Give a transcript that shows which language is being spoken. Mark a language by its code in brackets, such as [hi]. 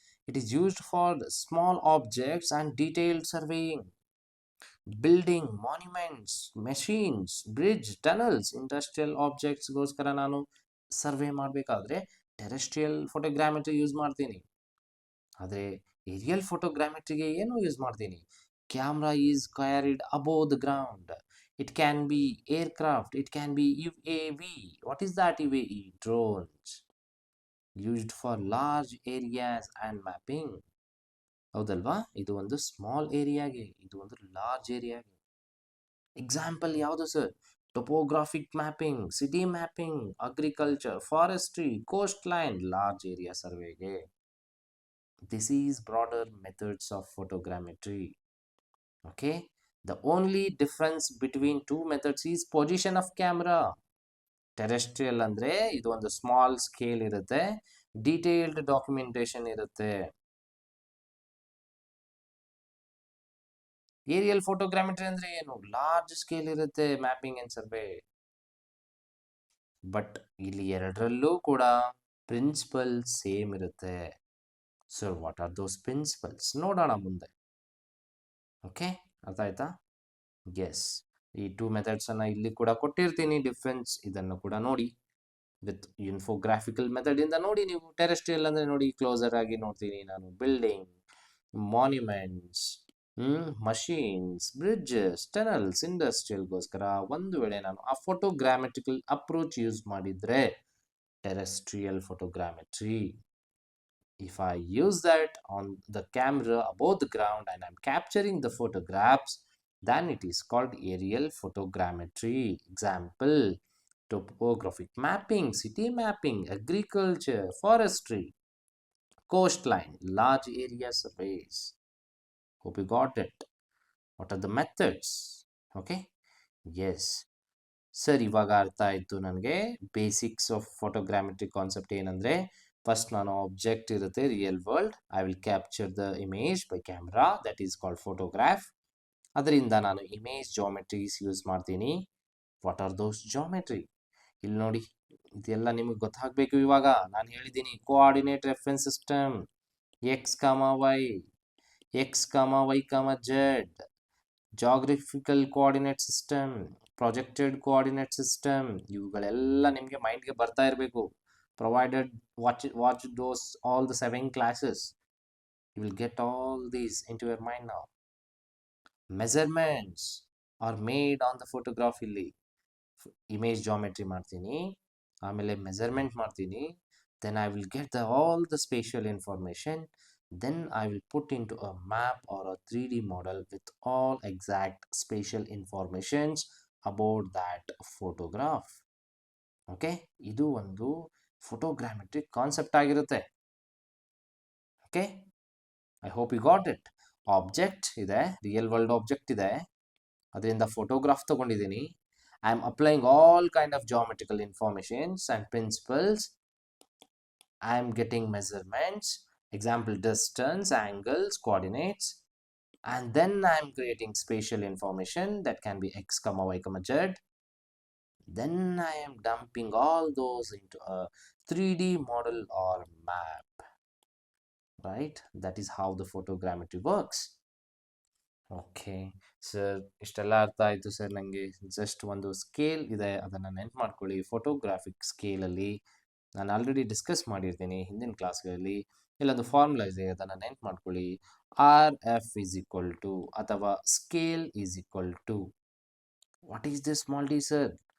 [en] it is used for small objects and detailed surveying, building, monuments, machines, bridge, tunnels, industrial ಆಬ್ಜೆಕ್ಟ್ಸ್ಗೋಸ್ಕರ [kn] ನಾನು survey ಮಾಡಬೇಕಾದ್ರೆ terrestrial ಫೋಟೋಗ್ರಾಮೆಟ್ರಿ use ಮಾಡ್ತೀನಿ. ಆದರೆ aerial ಫೋಟೋಗ್ರಾಮೆಟ್ರಿಗೆ ಏನು use ಮಾಡ್ತೀನಿ? [en] Camera is carried above the ground. It can be aircraft, it can be UAV. What is that UAV? Drones. Used for large areas and mapping. [kn] ಹೌದಲ್ವಾ? ಇದು ಒಂದು small ಏರಿಯಾಗೆ, ಇದು ಒಂದು ಲಾರ್ಜ್ ಏರಿಯಾಗೆ. ಎಕ್ಸಾಂಪಲ್ ಯಾವುದು sir? [en] Topographic mapping, city mapping, agriculture, forestry, coast line, large area ಸರ್ವೆಗೆ. This is broader methods of photogrammetry. Okay. The only difference between 2 methods is position of camera. [kn] Terrestrial ಅಂದ್ರೆ ಇದು ಒಂದು small scale ಇರುತ್ತೆ, detailed documentation ಇರುತ್ತೆ. Aerial ಫೋಟೋಗ್ರಾಮೆಟ್ರಿ ಅಂದ್ರೆ ಏನು? Large scale ಇರುತ್ತೆ, mapping and survey. But ಇಲ್ಲಿ ಎರಡರಲ್ಲೂ ಕೂಡ ಪ್ರಿನ್ಸಿಪಲ್ ಸೇಮ್ ಇರುತ್ತೆ. [en] So what are those principles? [kn] ನೋಡೋಣ ಮುಂದೆ. ಓಕೆ, ಅರ್ಥ ಆಯ್ತಾ? ಎಸ್, ಈ 2 ಮೆಥಡ್ಸ್ ಅನ್ನ ಇಲ್ಲಿ ಕೂಡ ಕೊಟ್ಟಿರ್ತೀನಿ, ಡಿಫ್ರೆನ್ಸ್ ಇದನ್ನು ಕೂಡ ನೋಡಿ. ವಿತ್ ಇನ್ಫೋಗ್ರಾಫಿಕಲ್ ಮೆಥಡ್ ಇಂದ ನೋಡಿ ನೀವು. ಟೆರೆಸ್ಟ್ರಿಯಲ್ ಅಂದ್ರೆ ನೋಡಿ, ಕ್ಲೋಸರ್ ಆಗಿ ನೋಡ್ತೀನಿ ನಾನು, building, monuments, machines, bridges, tunnels, ಇಂಡಸ್ಟ್ರಿಯಲ್ಗೋಸ್ಕರ. ಒಂದು ವೇಳೆ ನಾನು ಆ ಫೋಟೋಗ್ರಾಮೆಟ್ರಿಕಲ್ ಅಪ್ರೋಚ್ ಯೂಸ್ ಮಾಡಿದ್ರೆ terrestrial ಫೋಟೋಗ್ರಾಮೆಟ್ರಿ. [en] If I use that on the camera above the ground and I'm capturing the photographs, then it is called aerial photogrammetry. Example, topographic mapping, city mapping, agriculture, forestry, coastline, large area surveys. Hope you got it. What are the methods? Okay, yes. [kn] Sir, ಇವಾಗ ಅರ್ಥ ಆಯಿತು ನನಗೆ basics of ಫೋಟೋಗ್ರಾಮೆಟ್ರಿ concept ಏನಂದರೆ, first ನಾನು object ಇರುತ್ತೆ real world, [en] I will capture the image by camera, that is called photograph. [kn] ಅದರಿಂದ ನಾನು image ಜಾಮೆಟ್ರೀಸ್ use ಮಾಡ್ತೀನಿ. [en] What are those geometry? [kn] ಇಲ್ಲಿ ನೋಡಿ, ಇದೆಲ್ಲ ನಿಮಗೆ ಗೊತ್ತಾಗಬೇಕು. ಇವಾಗ ನಾನು ಹೇಳಿದ್ದೀನಿ, ಕೋಆರ್ಡಿನೇಟ್ ರೆಫರೆನ್ಸ್ ಸಿಸ್ಟಮ್, ಎಕ್ಸ್ ಕಾಮ ವೈ, ಎಕ್ಸ್ ಕಾಮ ವೈ ಕಾಮ Z, geographical coordinate system, projected coordinate system, ಇವುಗಳೆಲ್ಲ ನಿಮಗೆ ಮೈಂಡ್ಗೆ ಬರ್ತಾ ಇರಬೇಕು. [en] Provided watch those all the 7 classes, you will get all these into your mind now. Measurements are made on the photograph. [kn] ಇಲ್ಲಿ image geometry ಮಾಡ್ತೀನಿ, ಆಮೇಲೆ measurement ಮಾಡ್ತೀನಿ, [en] then I will get all the spatial information, then I will put into a map or a 3D model with all exact spatial informations about that photograph. [kn] Okay, ಇದು ಒಂದು ಫೋಟೋಗ್ರಾಮೆಟ್ರಿಕ್ concept ಆಗಿರುತ್ತೆ. [en] Okay, I hope you got it. [kn] Object ಇದೆ, real world object ಇದೆ, ಅದರಿಂದ photograph ತಗೊಂಡಿದ್ದೀನಿ. [en] I am applying all kind of geometrical informations and principles. I am getting measurements, example distance, angles, coordinates, and then I am creating spatial information that can be x comma y comma z. Then I am dumping all those into a 3D model or map, right? That is how the photogrammetry works. [kn] Okay sir, ಇಷ್ಟೆಲ್ಲ ಅರ್ಥ ಆಯಿತು sir ನನಗೆ. Just ಒಂದು scale ಇದೆ, ಅದನ್ನು ನೆನ್ಪು ಮಾಡ್ಕೊಳ್ಳಿ. Photographic ಸ್ಕೇಲಲ್ಲಿ ನಾನು ಆಲ್ರೆಡಿ ಡಿಸ್ಕಸ್ ಮಾಡಿರ್ತೀನಿ ಹಿಂದಿನ ಕ್ಲಾಸ್ಗಳಲ್ಲಿ. ಇಲ್ಲೊಂದು ಫಾರ್ಮುಲಾ ಇದೆ, ಅದನ್ನು ನೆನ್ಪು ಮಾಡ್ಕೊಳ್ಳಿ. [en] R F is equal to, ಅಥವಾ scale is equal to, what is this small D sir?